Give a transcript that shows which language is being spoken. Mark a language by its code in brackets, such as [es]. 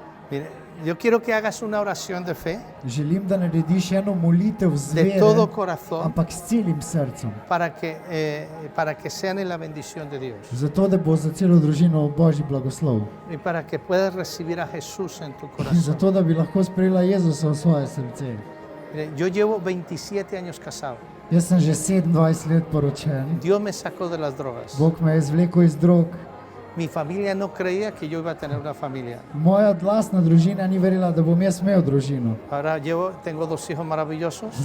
[es] Mire, yo quiero que hagas una oración de fe [sl] Želim, da narediš eno molitev z [es] de [sl] vere, [es] todo corazón [sl] ampak s celim srcem. [es] para que sean en la bendición de Dios [sl] Zato, da bo za celo družino Božji blagoslov. [es] y para que puedas recibir a Jesús en tu [sl] In [es] corazón. [sl] zato, da bi lahko sprejela Jezusa v svoje srce. [es] Mire, yo llevo 27 años casado. [sl] Jaz sem že 27 let poročen. [es] Dios me sacó de las drogas. [sl] Bog me je izvlekel iz drog. [es] Mi familia no creía que yo iba a tener una familia. [sl] Moja lastna družina ni verjela, da bom jaz imel družino. [es] Ahora tengo 2 hijos maravillosos.